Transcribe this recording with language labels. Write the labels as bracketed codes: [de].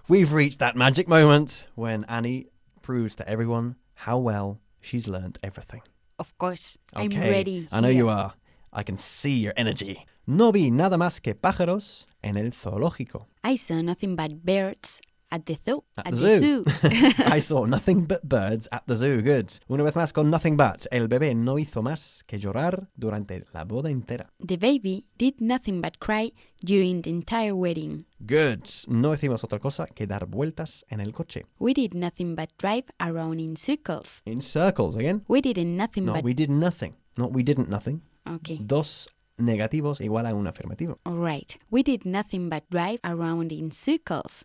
[en] We've reached that magic moment when Annie proves to everyone how well she's learned everything. Of course, okay. I'm ready. I know you are. I can see your energy. [es] No vi nada más que pájaros en el zoológico. [en] I saw nothing but birds at the zoo. At the zoo. I saw nothing but birds at the zoo. Good. [es] Una vez más con [en] nothing but. [es] El bebé no hizo más que llorar durante la boda entera. [en] The baby did nothing but cry during the entire wedding. Good. [es] No hicimos otra cosa que dar vueltas en el coche. [en] We did nothing but drive around in circles. In circles, again? We did nothing. Okay. [es] Dos negativos igual a un afirmativo. [en] Right. We did nothing but drive around in circles.